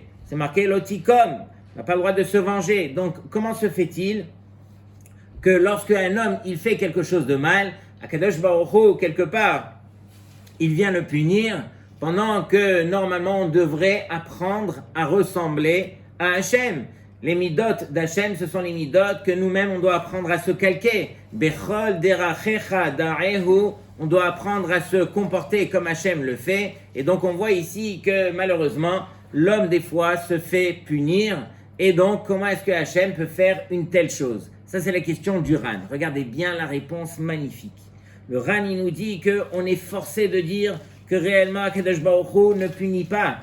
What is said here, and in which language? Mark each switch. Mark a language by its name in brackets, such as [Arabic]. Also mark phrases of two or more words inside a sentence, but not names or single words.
[French] C'est marqué l'otikom, il n'a pas le droit de se venger. Donc comment se fait-il que lorsque un homme il fait quelque chose de mal, [Hebrew] הקדוש ברוך הוא, [French] quelque part, il vient le punir, pendant que normalement on devrait apprendre à ressembler à Hachem. Les midot d'Hachem, ce sont les midot que nous-mêmes on doit apprendre à se calquer. [Hebrew] בכל דרכיך דעהו, [French] on doit apprendre à se comporter comme Hachem le fait. Et donc on voit ici que malheureusement, l'homme des fois se fait punir. Et donc comment est-ce que Hachem peut faire une telle chose? Ça c'est la question du Ran. Regardez bien la réponse magnifique. Le Ran il nous dit qu'on est forcé de dire que réellement [Hebrew] הקדוש ברוך הוא [French] ne punit pas.